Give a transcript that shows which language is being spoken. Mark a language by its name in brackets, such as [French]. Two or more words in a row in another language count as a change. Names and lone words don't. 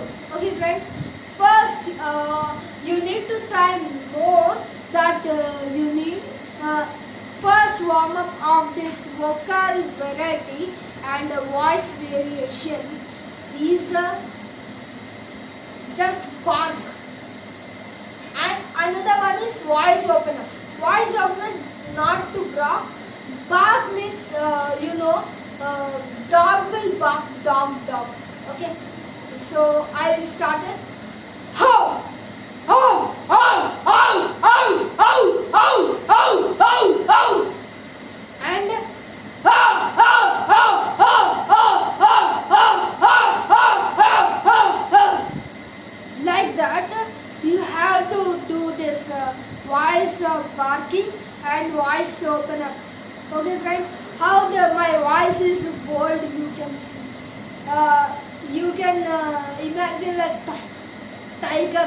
[English] Okay friends, first you need to try more that you need first warm up of this vocal variety and voice variation is just bark. And another one is voice opener. Voice opener not to bark. Bark means dog will bark, dog. Okay. So I will start it. Ho! Ho! Ho! Ho! Ho! Ho! Ho! Ho! Ho! Ho! And ho! Ho! Ho! Ho! Ho! Ho! Ho! Ho! Ho! Like that, you have to do this voice barking and voice open up. Okay, friends, how my voice is bold, you can see. You can imagine like tiger.